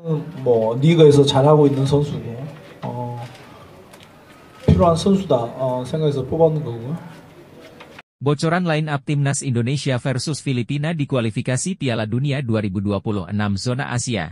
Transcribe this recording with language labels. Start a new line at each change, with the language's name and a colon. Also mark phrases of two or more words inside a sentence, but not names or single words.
Korean: 뭐 리그에서 잘하고 있는 선수고 필요한 선수다 생각해서 뽑았는 거고요.
Indonesian: Bocoran
English: line up
Indonesian: Timnas Indonesia versus Filipina di kualifikasi Piala Dunia 2026 zona Asia.